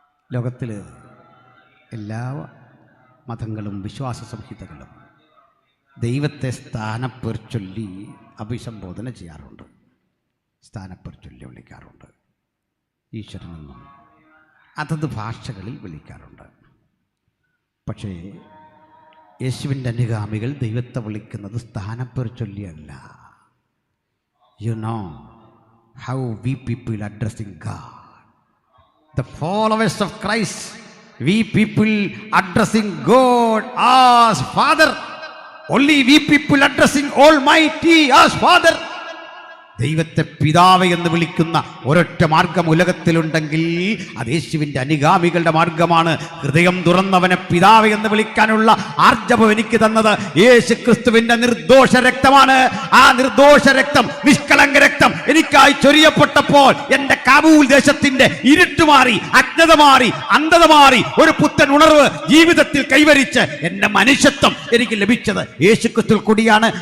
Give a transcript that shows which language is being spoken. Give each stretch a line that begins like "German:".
Malayalam: ലോകത്തിൽ എല്ലാ മതങ്ങളും വിശ്വാസ സംഹിതകളും ദൈവത്തെ സ്ഥാനപ്പേർ ചൊല്ലി അഭിസംബോധന ചെയ്യാറുണ്ട്, സ്ഥാനപ്പേർ ചൊല്ലി വിളിക്കാറുണ്ട്. ഈശ്വരനെന്നും അതത് ഭാഷകളിൽ വിളിക്കാറുണ്ട്. പക്ഷേ യേശുവിൻ്റെ അനുഗാമികൾ ദൈവത്തെ വിളിക്കുന്നത് സ്ഥാനപ്പേർ ചൊല്ലിയല്ല.
English: You know how we people addressing God. The followers of Christ, we people addressing God as Father. Only we people addressing Almighty as Father.
Malayalam: ദൈവത്തെ പിതാവ് എന്ന് വിളിക്കുന്ന ഒരൊറ്റ മാർഗം ഉലകത്തിലുണ്ടെങ്കിൽ അത് യേശുവിൻ്റെ അനുഗാമികളുടെ മാർഗമാണ്. ഹൃദയം തുറന്നവനെ പിതാവ് എന്ന് വിളിക്കാനുള്ള ആർജവം എനിക്ക് തന്നത് യേശു ക്രിസ്തുവിൻ്റെ നിർദോഷ രക്തമാണ്. ആ നിർദോഷ രക്തം, നിഷ്കളങ്ക രക്തം എനിക്കായി ചൊരിയപ്പെട്ടപ്പോൾ എൻ്റെ കാബൂൽ ദേശത്തിൻ്റെ ഇരുട്ട് മാറി, അജ്ഞത മാറി, അന്ധത മാറി, ഒരു പുത്തൻ ഉണർവ് ജീവിതത്തിൽ കൈവരിച്ച് എൻ്റെ മനുഷ്യത്വം എനിക്ക് ലഭിച്ചത് യേശു ക്രിസ്തുവിൽ കൂടിയാണ്.